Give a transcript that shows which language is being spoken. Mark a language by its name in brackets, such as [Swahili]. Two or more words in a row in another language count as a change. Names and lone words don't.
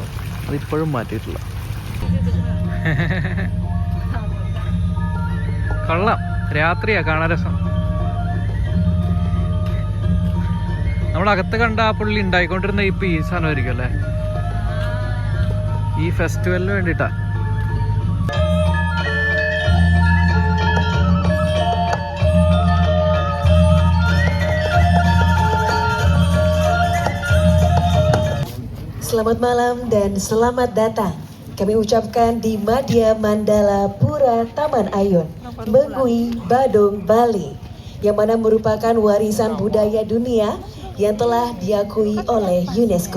[Malayalam] അതിപ്പോഴും മാറ്റിയിട്ടില്ല. കൊള്ളാം. രാത്രിയാ കാണാൻ രസം. നമ്മളകത്ത് കണ്ട ആ പുള്ളി ഉണ്ടായിക്കൊണ്ടിരുന്ന ഈ സാധനമായിരിക്കും അല്ലേ? ഈ ഫെസ്റ്റിവലിന് വേണ്ടിയിട്ടാ. [Indonesian] Selamat malam dan selamat datang. Kami ucapkan di Madya Mandala Pura Taman Ayun, Mengui, Badung, Bali, yang mana merupakan warisan budaya dunia yang telah diakui oleh UNESCO.